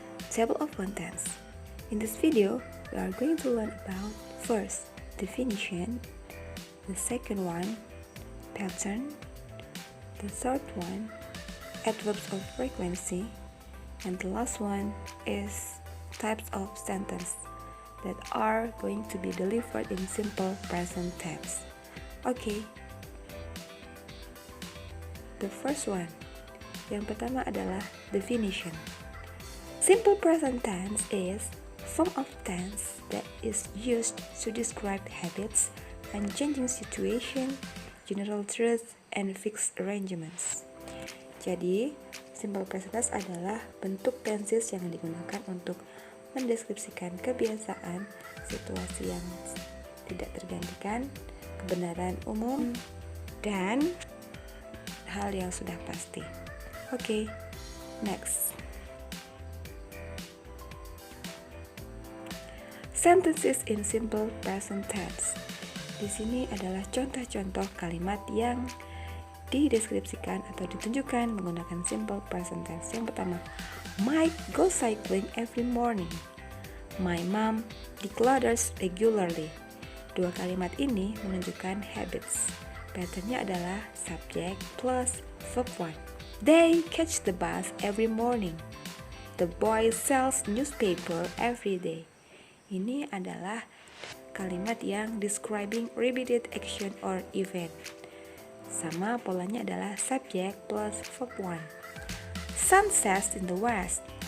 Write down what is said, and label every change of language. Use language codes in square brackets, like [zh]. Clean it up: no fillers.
[en] Table of contents. In this video, we are going to learn about first, definition, the second one, pattern, the third one, adverbs of frequency, and the last one is types of sentence that are going to be delivered in simple present tense. Okay. The first one, [id] yang pertama adalah [en] definition. Simple present tense is form of tense that is used to describe habits, unchanging situation, general truths, and fixed arrangements. [id] Jadi, simple present tense adalah bentuk tenses yang digunakan untuk mendeskripsikan kebiasaan, situasi yang tidak tergantikan, kebenaran umum, dan hal yang sudah pasti. [en] Oke, next. Sentences in simple present tense. [id] Di sini adalah contoh-contoh kalimat yang dideskripsikan atau ditunjukkan menggunakan simple present tense. Yang pertama, [en] Mike goes cycling every morning. My mom declutters regularly. [id] Dua kalimat ini menunjukkan habits. Patternnya adalah subject plus verb 1. [en] They catch the bus every morning. The boy sells newspaper every day. [id] Ini adalah kalimat yang [en] describing repeated action or event. [id] Sama polanya adalah [en] subject plus verb 1. Sun sets in the west.